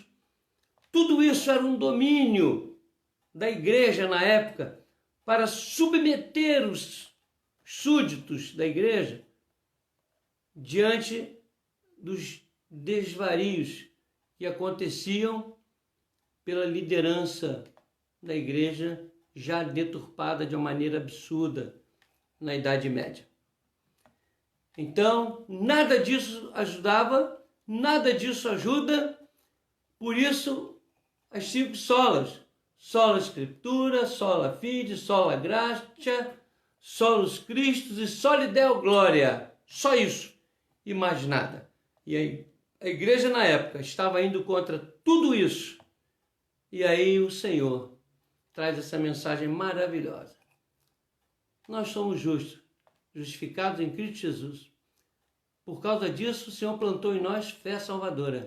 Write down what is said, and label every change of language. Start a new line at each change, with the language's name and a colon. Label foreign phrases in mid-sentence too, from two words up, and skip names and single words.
Portuguese: Tudo isso era um domínio da igreja na época para submeter os súditos da igreja diante dos desvarios que aconteciam pela liderança da igreja já deturpada de uma maneira absurda na Idade Média. Então, nada disso ajudava, nada disso ajuda, por isso as 5 solas,
Latin: sola Scriptura, sola Fide, sola Gratia, solus Christus e soli Deo Gloria,
Portuguese: só isso e mais nada. E aí a igreja na época estava indo contra tudo isso, e aí o Senhor traz essa mensagem maravilhosa. Nós somos justos, justificados em Cristo Jesus, Por causa disso, o Senhor plantou em nós fé salvadora.